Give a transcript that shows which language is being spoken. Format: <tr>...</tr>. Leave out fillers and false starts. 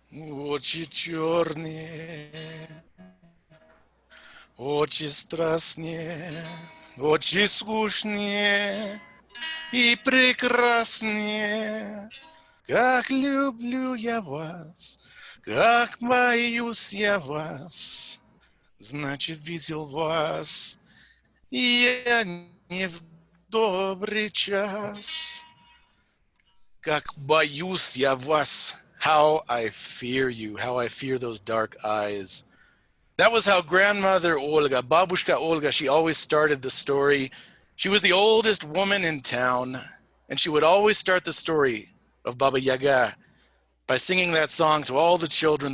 <ru>Очі чорні, очі страстні, очі скучні и прекрасные. Как люблю я вас, как боюсь я вас, значит, видел вас, и я не в добрый час. Как боюсь я вас,</ru> <en>how I fear you, how I fear those dark eyes. That was how grandmother Olga, Babushka Olga, she always started the story. She was the oldest woman in town, and she would always start the story of Baba Yaga by singing that song to all the children.</en>